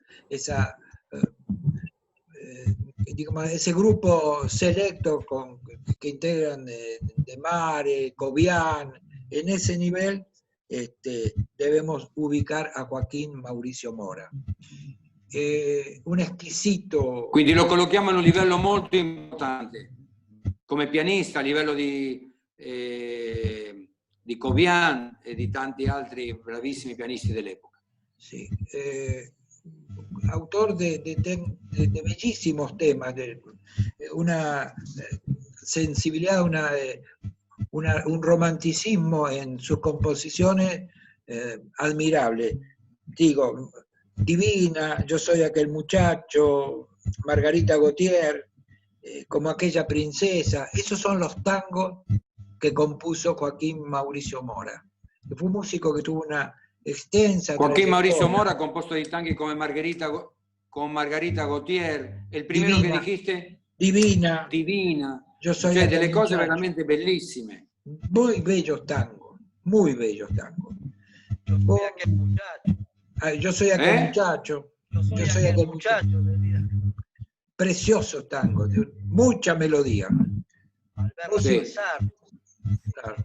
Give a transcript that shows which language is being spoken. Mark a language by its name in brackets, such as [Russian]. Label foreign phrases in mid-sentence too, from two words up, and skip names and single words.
[Spanish] Ese grupo selecto que integran de Mare, Cobian, en ese nivel debemos ubicar a Joaquín Mauricio Mora. Un exquisito... [Italian] Quindi lo collochiamo a un livello molto importante, come pianista a livello di Cobian e di tanti altri bravissimi pianisti dell'epoca. [Spanish] Sí, autor de bellísimos temas, de una sensibilidad, un romanticismo en sus composiciones admirable. Digo, Divina, Yo soy aquel muchacho, Margarita Gautier, Como aquella princesa, esos son los tangos que compuso Joaquín Mauricio Mora, que fue un músico que tuvo una extensa Joaquín Mauricio trayectoria. [Italian] Mora ha composto dei tanghi come Margarita Gautier, il primero [Spanish] Divina, che dijiste? Divina, Divina, Yo soy [Italian] cioè [Spanish] aquel [Italian] delle cose [Spanish] muchacho. [Italian] veramente bellissime. [Spanish] Muy bellos tangos, muy bellos tangos. Yo soy aquel muchacho. Yo soy aquel muchacho. Yo soy aquel muchacho. Preciosos tangos, de mucha melodía. Alberto Sí. César. Claro.